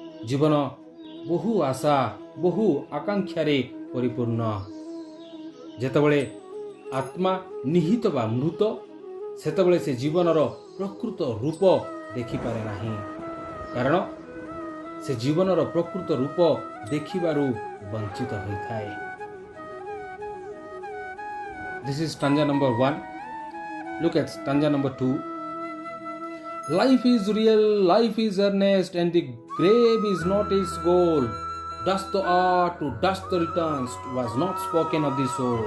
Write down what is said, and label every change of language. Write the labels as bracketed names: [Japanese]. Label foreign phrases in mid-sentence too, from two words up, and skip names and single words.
[Odia] ଜୀବନ ବହୁ ଆଶା ବହୁ ଆକାଂକ୍ଷାରେ ପରିପୂର୍ଣ୍ଣ। ଯେତେବେଳେ ଆତ୍ମା ନିହିତ ବା ମୃତ, ସେତେବେଳେ ସେ ଜୀବନର ପ୍ରକୃତ ରୂପ ଦେଖିପାରେ ନାହିଁ, କାରଣ ସେ ଜୀବନର ପ୍ରକୃତ ରୂପ ଦେଖିବାରୁ ବଞ୍ଚିତ ହୋଇଥାଏ। [English] This is stanza number 1. Look at stanza number 2. Life is real, life is earnest, and the grave is not its goal. Dust the art, to dust the returns, was not spoken of the soul.